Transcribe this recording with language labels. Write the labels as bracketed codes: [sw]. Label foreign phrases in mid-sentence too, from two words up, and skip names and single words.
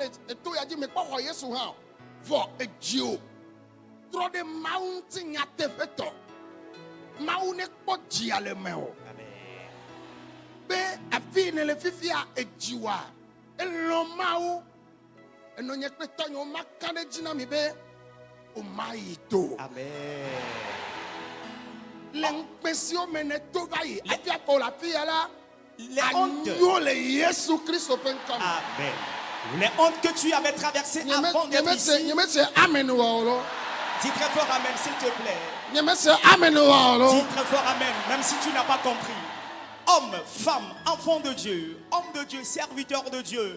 [ee] le eto ya dzi me kpɔ xɔ Yesu hã vɔ edziwo trɔ ɖe mawu ŋuti nyateƒetɔ mawu ne kpɔ dzia le me o be afi ne le fifia edziwa elɔ mawu eno nye kple tɔnyewo maka ɖe dzi na mi be o ma yi to le ŋukpe siwo me ne to va yi afi akpɔ le afi ya la anyo le Yesu Kristo ƒe ŋkɔ me. Amen. [fr] Les hontes que tu avais traversées avant d'être ici. Dis très fort Amen, s'il te plaît. Dis très fort Amen, même si tu n'as pas compris. Homme, femme, enfant de Dieu, homme de Dieu, serviteur de Dieu.